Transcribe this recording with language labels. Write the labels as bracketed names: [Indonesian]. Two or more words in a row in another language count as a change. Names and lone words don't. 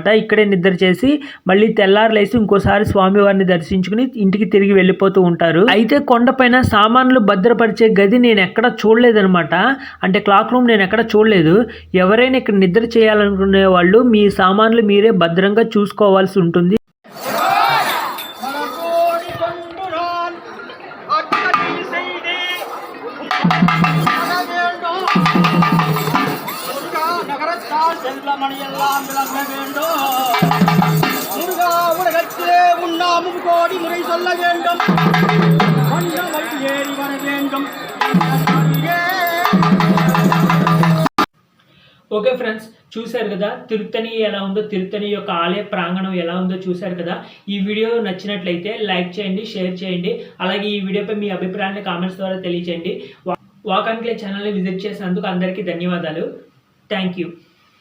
[Telugu] ఇక్కడే నిద్ర చేసి మళ్ళీ తెల్లారులేసి ఇంకోసారి స్వామివారిని దర్శించుకుని ఇంటికి తిరిగి వెళ్ళిపోతూ ఉంటారు. అయితే కొండపైన సామాన్లు భద్రపరిచే గది నేను ఎక్కడ చూడలేదనమాట. అంటే [English] cloak room [Telugu] నేను ఎక్కడ చూడలేదు. ఎవరైనా ఇక్కడ నిద్ర చేయాలనుకునే వాళ్ళు మీ సామాన్లు మీరే భద్రంగా చూసుకోవాల్సి ఉంటుంది. [Tamil] மணியெல்லாம் விளங்க வேண்டும். முருகா உலகத்திலே உண்ணாமும் கோடி முறை சொல்ல வேண்டும். மண்ணை ஏறி வர வேண்டும். [English] okay friends, [Telugu] చూశారు కదా తిరుత్తణి ఎలా ఉందో, తిరుత్తణి యొక్క ఆలయ ప్రాంగణం ఎలా ఉందో చూశారు కదా. ఈ వీడియో నచ్చినట్లయితే లైక్ చేయండి, షేర్ చేయండి. అలాగే ఈ వీడియోపై మీ అభిప్రాయాన్ని కామెంట్స్ ద్వారా తెలియచేయండి. వాక్ అండ్ క్లే ఛానల్ని విజిట్ చేసినందుకు అందరికీ ధన్యవాదాలు.